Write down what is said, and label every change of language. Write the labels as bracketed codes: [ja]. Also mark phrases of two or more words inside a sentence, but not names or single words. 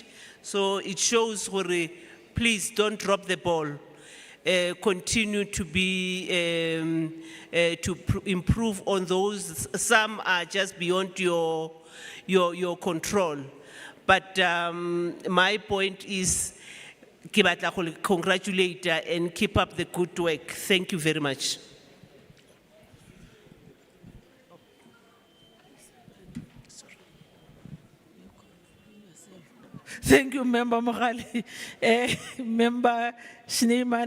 [en] So it shows, please don't drop the ball. Continue to improve on those. Some are just beyond your control. But my point is, [tn] ke batla go le congratulate [en] and keep up the good work. Thank you very much. Thank you, Member Mohale. Member Schneemann.